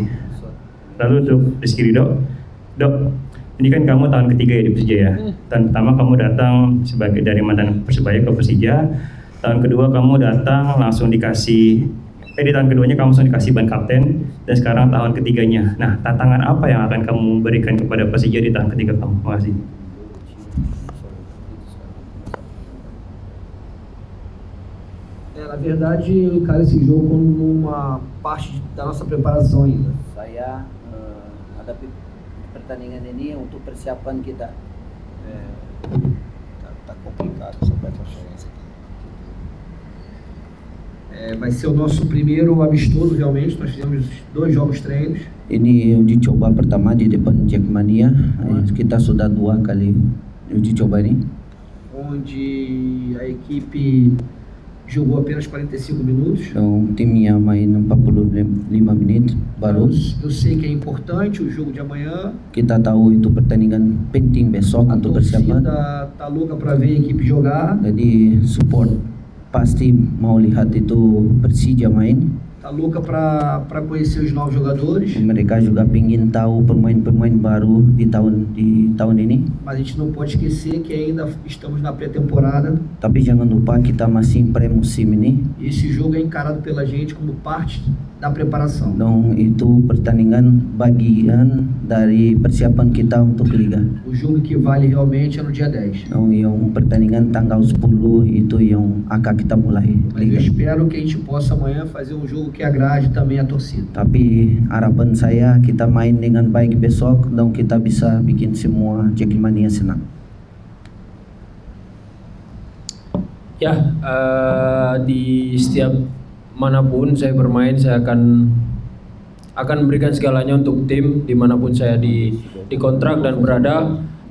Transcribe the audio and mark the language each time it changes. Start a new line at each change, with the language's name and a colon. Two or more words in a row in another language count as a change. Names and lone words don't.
Indonesian: Lalu untuk Rizky Ridho, Dok, ini kan kamu tahun ketiga ya di Persija ya. Tahun pertama kamu datang sebagai dari mantan Persebaya ke Persija. Tahun kedua kamu datang langsung di tahun keduanya kamu langsung dikasih ban kapten, dan sekarang tahun ketiganya. Nah, tantangan apa yang akan kamu berikan kepada Persija di tahun ketiga kamu? Terima kasih.
Portuguese: Na verdade, eu encaro esse jogo como uma parte da nossa preparação ainda.
Indonesian: Saya hadapi pertandingan ini untuk persiapan kita.
Portuguese: Tá complicado essa transferência aqui. Vai ser o nosso primeiro amistoso realmente. Nós fizemos 2 jogos treinos.
Indonesian: Ini uji coba pertama di depan Jackmania. Kita sudah 2 kali uji coba ini.
Portuguese: Onde a equipe jogou apenas 45 minutos. Então,
Indonesian: timnya main 45 menit baru.
Portuguese: Eu sei que é importante o jogo de amanhã.
Indonesian: Kita tahu itu pertandingan penting besok untuk persiapan.
Portuguese: A torcida tá louca para ver a equipe jogar.
Indonesian: Jadi support pasti mau lihat itu Persija main.
Portuguese: Tá louca para conhecer os novos jogadores.
Indonesian: Mereka juga pingin tahu pemain-pemain baru di tahun ini.
Portuguese: Mas a gente não pode esquecer que ainda estamos na pré-temporada.
Indonesian: Tapi jangan lupa kita masih pré-musim ini.
Portuguese: Esse jogo é encarado pela gente como parte da preparação.
Indonesian: Então itu pertandingan bagian dari persiapan kita untuk liga.
Portuguese: O jogo que vale realmente é no dia 10.
Indonesian: Então yung pertandingan tanggal 10 itu yang akan kita mulai
Portuguese: Mas eu
Indonesian: liga.
Portuguese: espero que a gente possa amanhã fazer um jogo que agrade também a torcida.
Indonesian: Tapi harapan saya kita main dengan baik besok dan kita bisa bikin semua Jackmania senang. Ya, di setiap manapun saya bermain, saya akan memberikan segalanya untuk tim dimanapun saya dikontrak dan berada.